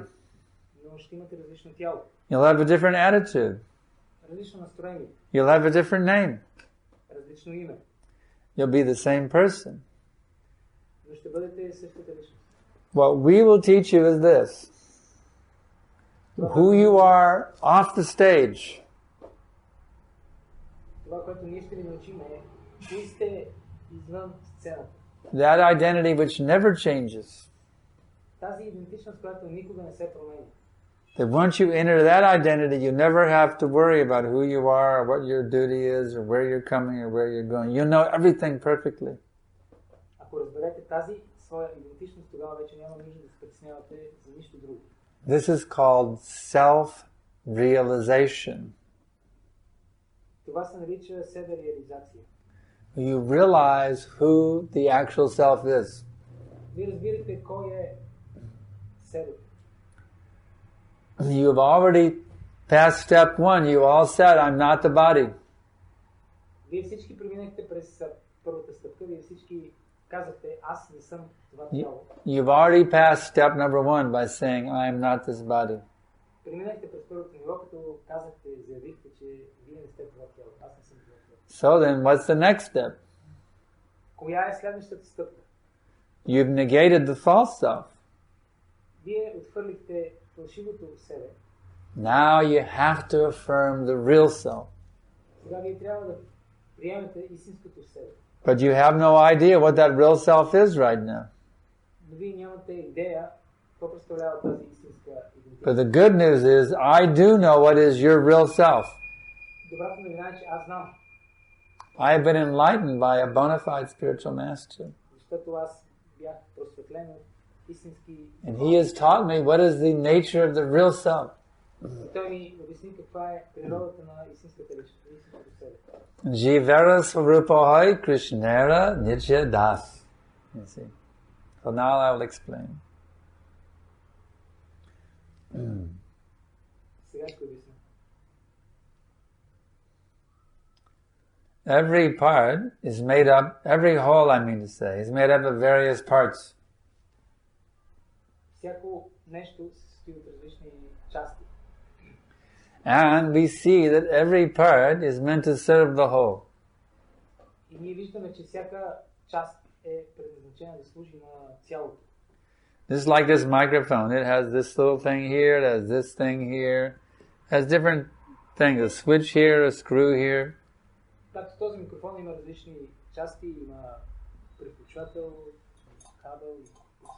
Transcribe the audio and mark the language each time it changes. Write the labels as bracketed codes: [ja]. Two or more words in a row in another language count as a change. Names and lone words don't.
[bg] Но ще имате различно тяло. [en] You'll have a different attitude. [bg] Различно настроение. [en] You'll have a different name. [bg] Различно име. [en] You'll be the same person. [bg] Но ще бъдете същата личност. [en] What we will teach you is this. Who you are off the stage. [bg] Това, което ние ще ви научим е, кои сте извън сцената. [en] That identity which never changes. [bg] Тази идентичност, която никога не се променя. [en] that once you enter that identity, you never have to worry about who you are, or what your duty is, or where you're coming, or where you're going. You know everything perfectly. [bg] Ако разберете тази своя идентичност, тогава вече няма нужда да се притеснявате за нищо друго. [en] This is called self-realization. [bg] Това се нарича себе-реализация. [en] You realize who the actual self is. [bg] Вие разбирате кой е себе. [en] You've already passed step one. You all said, I'm not the body. [bg] Вие всички преминахте през първата стъпка. Вие всички казахте, аз не съм това тяло. [en] You've already passed step number one by saying, I am not this body. [bg] Преминахте през първото ниво, като казахте, заявихте, че вие не сте това тяло. Аз не съм това тяло. [en] So then, what's the next step? [bg] Коя е следващата стъпка? [en] You've negated the false self. [bg] Вие отхвърлихте фалшивото себе. [en] Now you have to affirm the real self. [bg] Сега вие трябва да приемете истинското себе. [en] But you have no idea what that real self is right now. [bg] Но вие нямате идея какво представлява тази истинска идентичност. [en] But the good news is, I do know what is your real self. [bg] Добрата новина е, че аз знам. [en] I have been enlightened by a bona fide spiritual master. [bg] Защото аз бях просветлен от истински... [en] And he has taught me what is the nature of the real self. [bg] Той ми обясни каква е природата на истинската личност, истинското себе. [bn] জীবের স্বরূপ হয় কৃষ্ণের নিত্য দাস. [en] You see. So now I will explain. [bg] Сега ще обясня. [en] Every part is made up, every whole I mean to say, is made up of various parts. [bg] Всяко нещо се състои от различни части. [en] And we see that every part is meant to serve the whole. [bg] И ние виждаме, че всяка част е предназначена да служи на цялото. [en] Just like this microphone, it has this little thing here, it has this thing here, it has different things, a switch here, a screw here. [bg] Както този микрофон има различни части, има преключател, кабел и все.